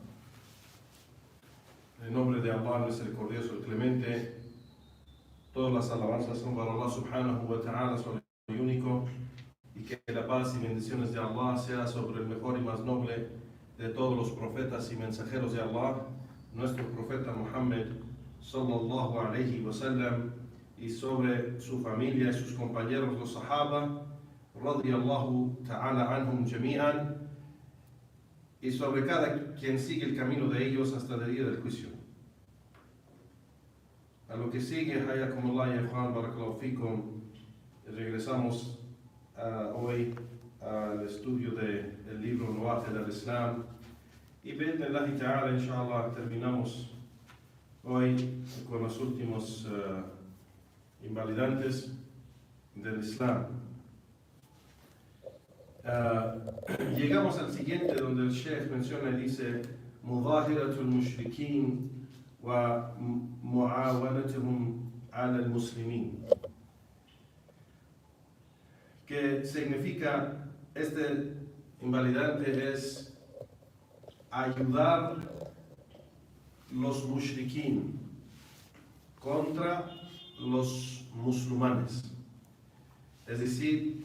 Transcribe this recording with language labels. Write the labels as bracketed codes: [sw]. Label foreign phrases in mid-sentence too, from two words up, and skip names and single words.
[es] En nombre de Allah, misericordioso y clemente, todas las alabanzas son para Allah [ar] سبحانه وتعالى, [es] sobre el único, y que la paz y bendiciones de Allah sea sobre el mejor y más noble de todos los profetas y mensajeros de Allah, nuestro profeta Muhammad [ar] صلى الله عليه وسلم, [es] y sobre su familia y sus compañeros los sahaba [ar] رضي الله تعالى عنهم جميعا, [es] y sobre cada quien sigue el camino de ellos hasta el día del juicio. A lo que sigue, [ar] حياكم الله يا إخوان، بارك الله فيكم, [es] regresamos hoy al estudio del libro Nawaqid al-Islam, y [ar] بإذن الله تعالى، إن شاء الله, [es] terminamos hoy con los últimos invalidantes del Islam. Llegamos al siguiente, donde el Sheikh menciona y dice [ar] مظاهرة المشركين ومعاونتهم على المسلمين, [es] que significa, este invalidante es ayudar los mushrikin contra los musulmanes, es decir,